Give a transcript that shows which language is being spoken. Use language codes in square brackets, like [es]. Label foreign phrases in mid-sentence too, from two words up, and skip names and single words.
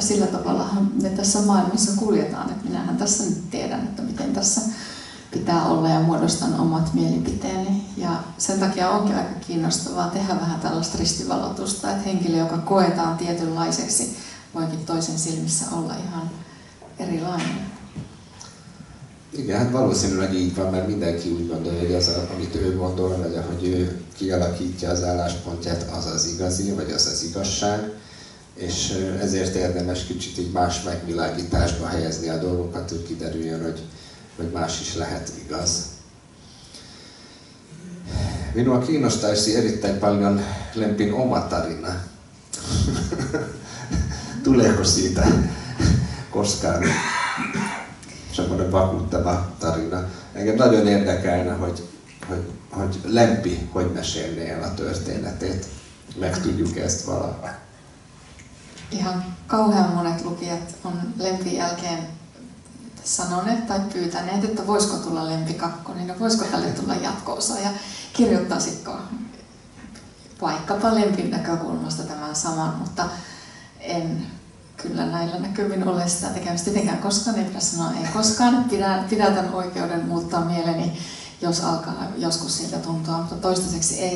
[fi] Sillä tavallahan me tässä maailmassa kuljetaan. Että minähän tässä nyt tiedän, että miten tässä pitää olla ja muodostan omat mielipiteeni. Ja sen takia onkin aika kiinnostavaa tehdä vähän tällaista ristivalotusta, että henkilö, joka koetaan tietynlaiseksi, voikin toisen silmissä olla ihan erilainen. [hu] Igen, hát valószínűleg így van, mert mindenki úgy gondolja, hogy az, amit ő gondol, vagy ahogy ő kialakítja az álláspontját, az az igazi, vagy az az igazság, és ezért érdemes kicsit így más megvilágításba helyezni a dolgokat, hogy kiderüljön, hogy más is lehet igaz. [fi] Minua kiinnostaisi erittäin paljon Lempin oma tarina. Tuleeko siitä koskaan semmoinen vakuuttava tarina? [hu] Engem nagyon érdekelne, hogy Lempi hogy mesélné el a történetét. Megtudjuk ezt valaha. [fi] Ihan kauhean monet lukijat on Lempin jälkeen sanoneet tai pyytäneet, että voisiko tulla Lempi 2, niin voisiko tälle tulla jatko-osa ja kirjoittaisitko vaikkapa Lempin näkökulmasta tämän saman, mutta en kyllä näillä näkymin ole sitä tekemistä tietenkään koskaan, ei pidä sanoa ei koskaan, pidätän oikeuden muuttaa mieleni, jos alkaa joskus siltä tuntua, mutta toistaiseksi ei.